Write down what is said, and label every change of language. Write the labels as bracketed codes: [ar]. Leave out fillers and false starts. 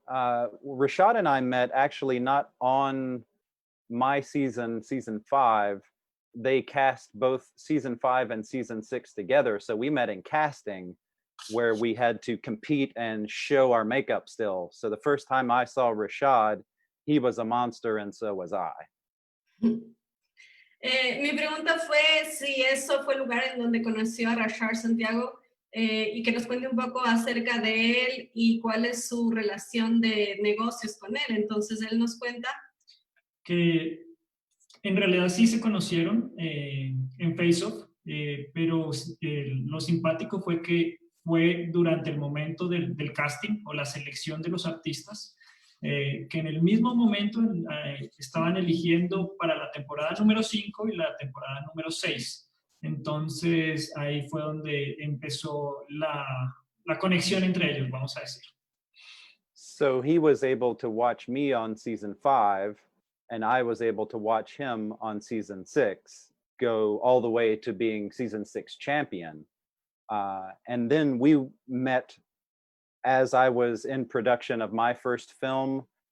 [en] Rashad and I met actually not on my season 5. They cast both season 5 and season 6 together. So we met in casting where we had to compete and show our makeup still. So the first time I saw Rashad, he was a monster and so was I. [es] Mi pregunta fue si eso fue el lugar en donde conoció a Rashad Santiago y que nos cuente un poco acerca de él y cuál es su relación de negocios con él. Entonces él nos cuenta que en realidad sí se conocieron en FaceOff, pero lo simpático fue que fue durante el momento del casting o la selección de los artistas, que en el mismo momento estaban eligiendo para la temporada número 5 y la temporada número 6. Entonces ahí fue donde empezó la conexión entre ellos, vamos a decir. [en] So he was able to watch me on season 5, and I was able to watch him on season 6, go all the way to being season 6 champion. And then we met as I was in production of my first film.